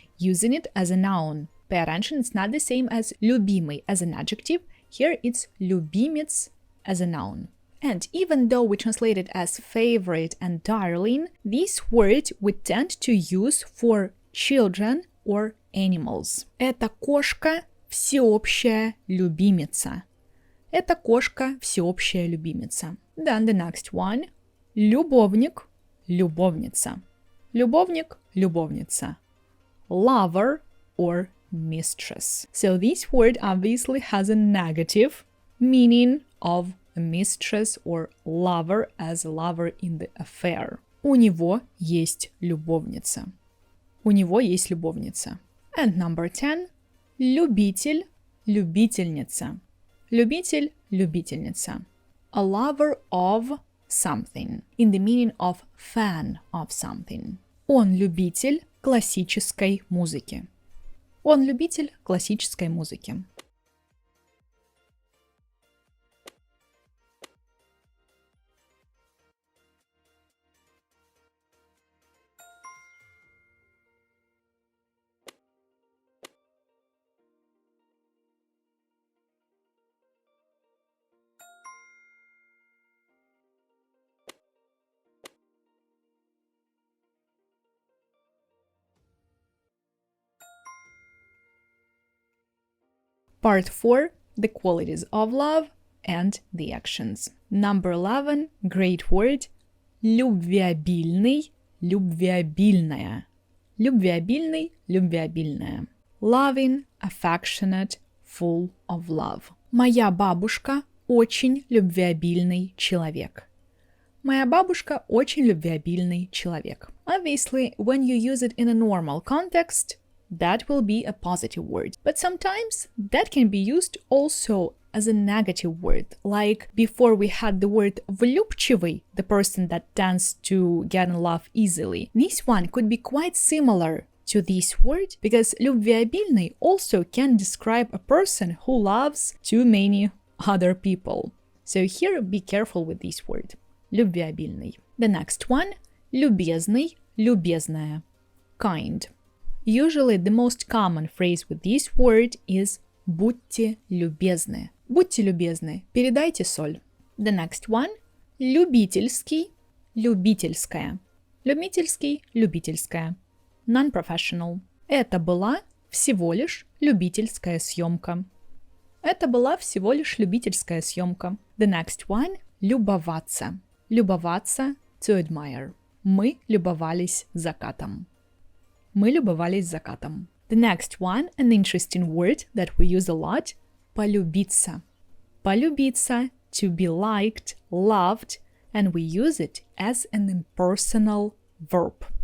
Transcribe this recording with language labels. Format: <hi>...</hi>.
<en>Using it as a noun. Pay attention, it's not the same as любимый as an adjective. Here it's любимец as a noun. And even though we translate it as favorite and darling, this word we tend to use for children or animals.</en> <ru>Эта кошка всеобщая любимица. Эта кошка всеобщая любимица.</ru> <en>Then the next one. Любовник, любовница.</en> <ru>Любовник, любовница.</ru> <en>Lover or mistress. So this word obviously has a negative meaning of a mistress or lover as a lover in the affair.</en> <ru>У него есть любовница. У него есть любовница.</ru> <en>And number 10.</en> <ru>Любитель, любительница. Любитель, любительница.</ru> <en>A lover of something, in the meaning of fan of something.</en> <ru>Он любитель классической музыки. Он любитель классической музыки.</ru> <en>Part 4. The qualities of love and the actions. Number 11. Great word.</en> <ru>Любвеобильный, любвеобильная. Любвеобильный, любвеобильная.</ru> <en>Loving, affectionate, full of love.</en> <ru>Моя бабушка очень любвеобильный человек. Моя бабушка очень любвеобильный человек.</ru> <en>Obviously, when you use it in a normal context, that will be a positive word. But sometimes that can be used also as a negative word. Like before we had the word влюбчивый, the person that tends to get in love easily. This one could be quite similar to this word because любвеобильный also can describe a person who loves too many other people. So here be careful with this word. Любвеобильный. The next one. Любезный, любезная. Kind. Usually the most common phrase with this word is</en> <ru>будьте любезны. Будьте любезны, передайте соль.</ru> <en>The next one.</en> <ru>Любительский, любительская. Любительский, любительская.</ru> <en>Non-professional.</en> <ru>Это была всего лишь любительская съемка. Это была всего лишь любительская съемка.</ru> <en>The next one. Любоваться. Любоваться, to admire.</en> <ru>Мы любовались закатом. Мы любовались закатом.</ru> <en>The next one, an interesting word that we use a lot, полюбиться. Полюбиться, to be liked, loved, and we use it as an impersonal verb.</en>